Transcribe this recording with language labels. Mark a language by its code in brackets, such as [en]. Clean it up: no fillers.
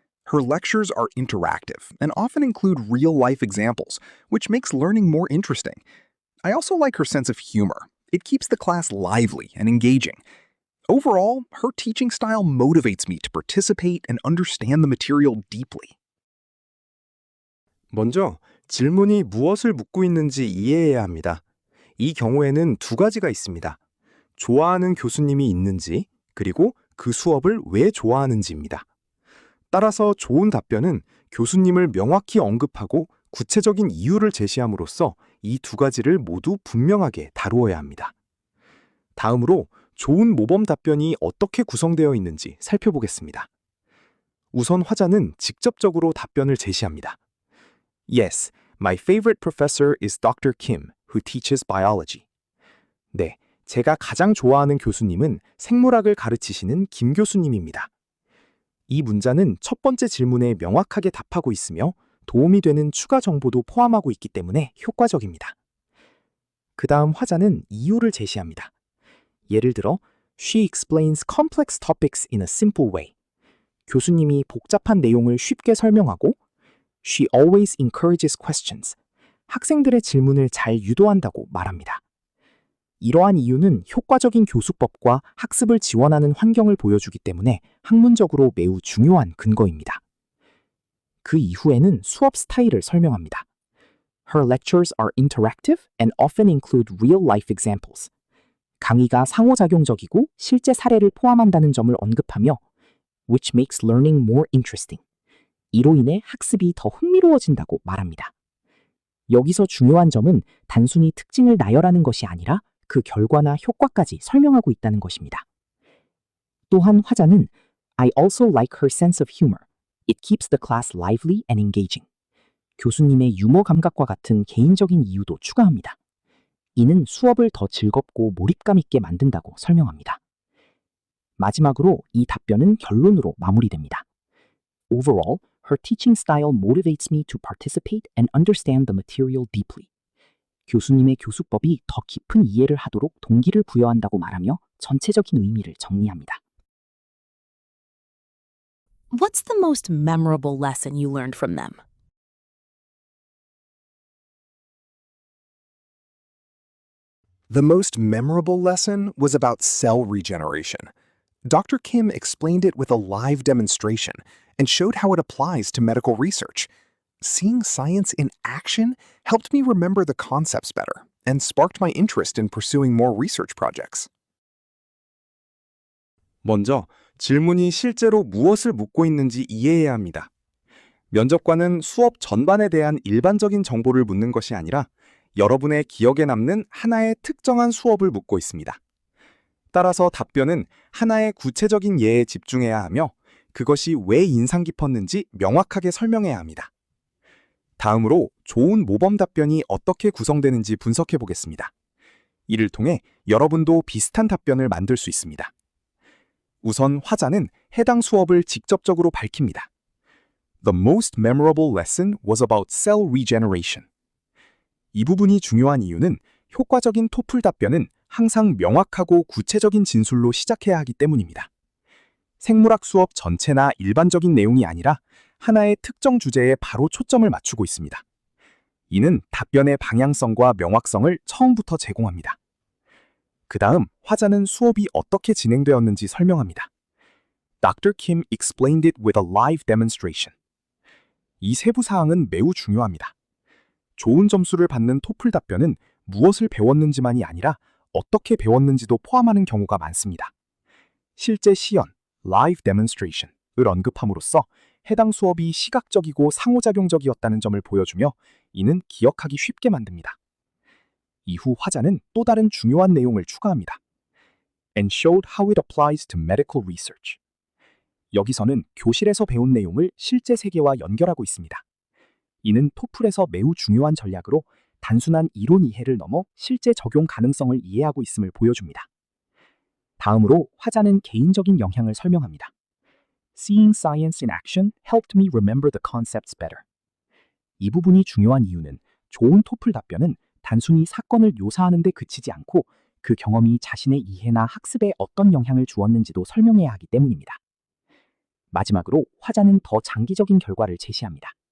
[en] Her lectures are interactive and often include real-life examples, which makes learning more interesting. I also like her sense of humor. It keeps the class lively and engaging. Overall, her teaching style motivates me to participate and understand the material deeply. [ko] 먼저 질문이 무엇을 묻고 있는지 이해해야 합니다. 이 경우에는 두 가지가 있습니다. 좋아하는 교수님이 있는지, 그리고 그 수업을 왜 좋아하는지입니다. 따라서 좋은 답변은 교수님을 명확히 언급하고 구체적인 이유를 제시함으로써 이 두 가지를 모두 분명하게 다루어야 합니다. 다음으로 좋은 모범 답변이 어떻게 구성되어 있는지 살펴보겠습니다. 우선 화자는 직접적으로 답변을 제시합니다. [en] Yes, my favorite professor is Dr. Kim, who teaches biology. [ko] 네, 제가 가장 좋아하는 교수님은 생물학을 가르치시는 김 교수님입니다. 이 문자는 첫 번째 질문에 명확하게 답하고 있으며 도움이 되는 추가 정보도 포함하고 있기 때문에 효과적입니다. 그 다음 화자는 이유를 제시합니다. 예를 들어, [en] She explains complex topics in a simple way. [ko] 교수님이 복잡한 내용을 쉽게 설명하고 [en] She always encourages questions. [ko] 학생들의 질문을 잘 유도한다고 말합니다. 이러한 이유는 효과적인 교수법과 학습을 지원하는 환경을 보여주기 때문에 학문적으로 매우 중요한 근거입니다. 그 이후에는 수업 스타일을 설명합니다. [en] Her lectures are interactive and often include real-life examples. [ko] 강의가 상호작용적이고 실제 사례를 포함한다는 점을 언급하며 [en] which makes learning more interesting. [ko] 이로 인해 학습이 더 흥미로워진다고 말합니다. 여기서 중요한 점은 단순히 특징을 나열하는 것이 아니라 그 결과나 효과까지 설명하고 있다는 것입니다. 또한 화자는 [en] I also like her sense of humor. It keeps the class lively and engaging. [ko] 교수님의 유머 감각과 같은 개인적인 이유도 추가합니다. 이는 수업을 더 즐겁고 몰입감 있게 만든다고 설명합니다. 마지막으로 이 답변은 결론으로 마무리됩니다. [en] Overall, her teaching style motivates me to participate and understand the material deeply. [ko] 교수님의 교수법이 더 깊은 이해를 하도록 동기를 부여한다고 말하며 전체적인 의미를 정리합니다. [en] What's the most memorable lesson you learned from them? The most memorable lesson was about cell regeneration. Dr. Kim explained it with a live demonstration and showed how it applies to medical research. Seeing science in action helped me remember the concepts better and sparked my interest in pursuing more research projects. [ko] 먼저 질문이 실제로 무엇을 묻고 있는지 이해해야 합니다. 면접관은 수업 전반에 대한 일반적인 정보를 묻는 것이 아니라 여러분의 기억에 남는 하나의 특정한 수업을 묻고 있습니다. 따라서 답변은 하나의 구체적인 예에 집중해야 하며 그것이 왜 인상 깊었는지 명확하게 설명해야 합니다. 다음으로 좋은 모범 답변이 어떻게 구성되는지 분석해 보겠습니다. 이를 통해 여러분도 비슷한 답변을 만들 수 있습니다. 우선 화자는 해당 수업을 직접적으로 밝힙니다. [en] The most memorable lesson was about cell regeneration. [ko] 이 부분이 중요한 이유는 효과적인 토플 답변은 항상 명확하고 구체적인 진술로 시작해야 하기 때문입니다. 생물학 수업 전체나 일반적인 내용이 아니라 하나의 특정 주제에 바로 초점을 맞추고 있습니다. 이는 답변의 방향성과 명확성을 처음부터 제공합니다. 그 다음 화자는 수업이 어떻게 진행되었는지 설명합니다. [en] Dr. Kim explained it with a live demonstration. [ko] 이 세부 사항은 매우 중요합니다. 좋은 점수를 받는 토플 답변은 무엇을 배웠는지만이 아니라 어떻게 배웠는지도 포함하는 경우가 많습니다. 실제 시연, [en] live demonstration [ko] 을 언급함으로써 해당 수업이 시각적이고 상호작용적이었다는 점을 보여주며 이는 기억하기 쉽게 만듭니다. 이후 화자는 또 다른 중요한 내용을 추가합니다. [en] And showed how it applies to medical research. [ko] 여기서는 교실에서 배운 내용을 실제 세계와 연결하고 있습니다. 이는 토플에서 매우 중요한 전략으로 단순한 이론 이해를 넘어 실제 적용 가능성을 이해하고 있음을 보여줍니다. 다음으로 화자는 개인적인 영향을 설명합니다. [en] Seeing science in action helped me remember the concepts better. [ko] 이 부분이 중요한 이유는 좋은 토플 답변은 단순히 사건을 묘사하는 데 그치지 않고 그 경험이 자신의 이해나 학습에 어떤 영향을 주었는지도 설명해야 하기 때문입니다. 마지막으로 화자는 더 장기적인 결과를 제시합니다.